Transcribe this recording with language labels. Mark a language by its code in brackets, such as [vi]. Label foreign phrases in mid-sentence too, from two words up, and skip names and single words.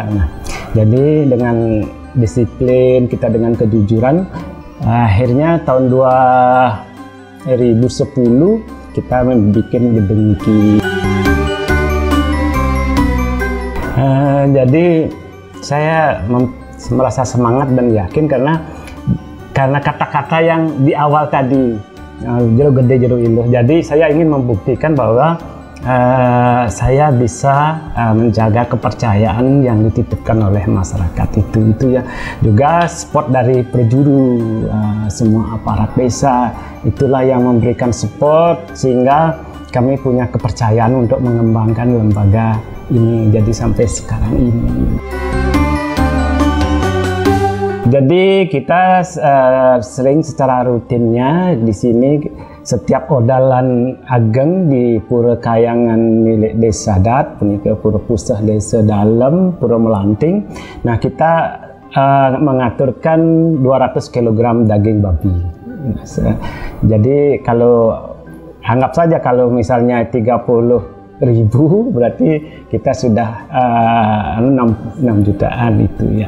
[id] Nah, jadi dengan disiplin kita, dengan kejujuran, akhirnya tahun 2010 kita membuat gedung ini. Jadi saya merasa semangat dan yakin karena kata-kata yang di awal tadi, [ban] jero gede jero iluh. [id] Jadi saya ingin membuktikan bahwa saya bisa menjaga kepercayaan yang dititipkan oleh masyarakat itu ya. Juga support dari perjuru, semua aparat desa itulah yang memberikan support sehingga kami punya kepercayaan untuk mengembangkan lembaga ini jadi sampai sekarang ini. Jadi kita sering secara rutinnya di sini setiap odalan ageng di Pura Kayangan milik Desa Adat, punika Pura Pusah Desa Dalem, Pura Melanting. Nah, kita mengaturkan 200 kg daging babi. Jadi kalau anggap saja kalau misalnya 30.000 berarti kita sudah 6 jutaan itu ya.